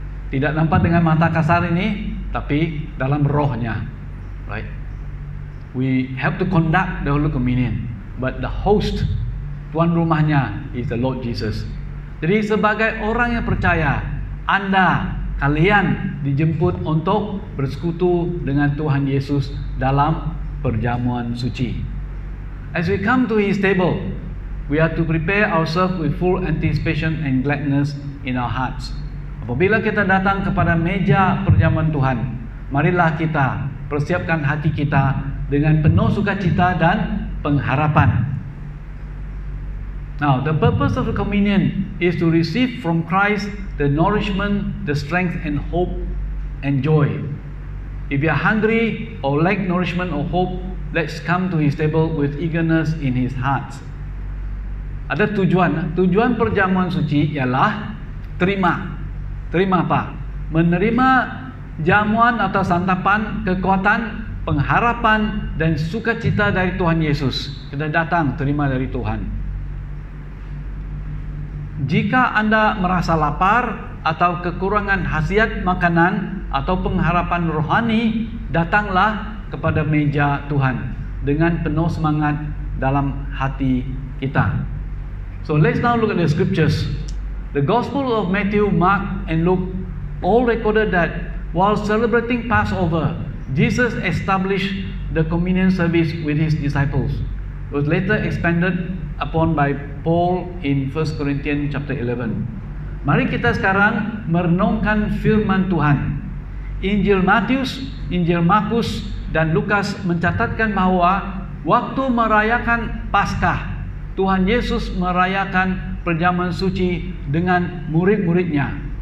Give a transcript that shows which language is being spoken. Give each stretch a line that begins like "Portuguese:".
Indonesian: Tidak nampak dengan mata kasar ini, tapi dalam rohnya.
English: Right? We have to conduct the Holy Communion. but the host,
Indonesian: tuan rumahnya,
English: is the Lord Jesus.
Indonesian: Jadi sebagai orang yang percaya, kalian dijemput untuk bersekutu dengan Tuhan Yesus dalam perjamuan suci.
English: As we come to His table, we are to prepare ourselves with full anticipation and gladness in our hearts.
Indonesian: Apabila kita datang kepada meja perjamuan Tuhan, marilah kita persiapkan hati kita dengan penuh sukacita dan pengharapan.
English: Now, the purpose of the communion is to receive from Christ the nourishment, the strength and hope and joy. If you are hungry or lack nourishment or hope, let's come to His table with eagerness in His heart.
Indonesian: Ada tujuan perjamuan suci ialah terima apa? Menerima jamuan atau santapan, kekuatan, pengharapan dan sukacita dari Tuhan Yesus. Kita datang terima dari Tuhan. Jika Anda merasa lapar atau kekurangan khasiat makanan atau pengharapan rohani, datanglah kepada meja Tuhan dengan penuh semangat dalam hati kita.
English: So let's now look at the scriptures. The Gospel of Matthew, Mark and Luke all recorded that while celebrating Passover, Jesus established the communion service with His disciples. It was later expanded upon by Paul in 1 Corinthians chapter 11.
Indonesian: Mari kita sekarang merenungkan firman Tuhan. Injil Matius, Injil Markus dan Lukas mencatatkan bahwa waktu merayakan Paskah, Tuhan Yesus merayakan perjamuan suci dengan murid-muridnya.